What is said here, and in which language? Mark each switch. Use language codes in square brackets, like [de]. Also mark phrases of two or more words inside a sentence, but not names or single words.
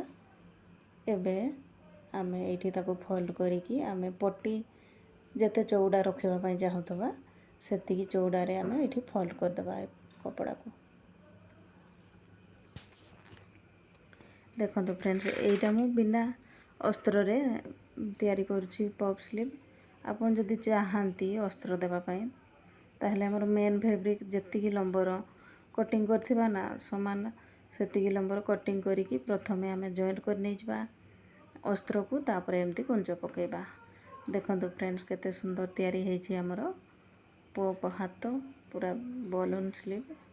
[or] ଏବେ ଆମେ ଏଠି ତାକୁ ଫୋଲ୍ଡ କରିକି ଆମେ ପଟି ଯେତେ ଚଉଡ଼ା ରଖିବା ପାଇଁ ଚାହୁଁଥିବା ସେତିକି ଚଉଡ଼ା ରେ ଆମେ ଏଠି ଫୋଲ୍ଡ କରି ଦେବା କପଡ଼ା କୁ। ଦେଖନ୍ତୁ ଫ୍ରେଣ୍ଡସ୍ ଏଇଟା ମୁଁ ବିନା ଅସ୍ତ୍ର ରେ ତିଆରି କରୁଛି [en] puff sleeve. [or] ଆପଣ ଯଦି ଚାହାନ୍ତି ଅସ୍ତ୍ର ଦେବା ପାଇଁ ତାହେଲେ ଆମର [en] main fabric [or] ଯେତିକି ଲମ୍ବର କଟିଂ କରିଥିବା ନା ସମାନ ସେତିକି ଲମ୍ବର କଟିଂ କରିକି ପ୍ରଥମେ ଆମେ ଜଏଣ୍ଟ କରି ନେଇଯିବା ଅସ୍ତ୍ରକୁ, ତାପରେ ଏମିତି କୁଞ୍ଚ ପକାଇବା। ଦେଖନ୍ତୁ ଫ୍ରେଣ୍ଡସ୍ କେତେ ସୁନ୍ଦର ତିଆରି ହେଇଛି ଆମର ପପ୍ ହାତ, ପୁରା [en] balloon sleeve.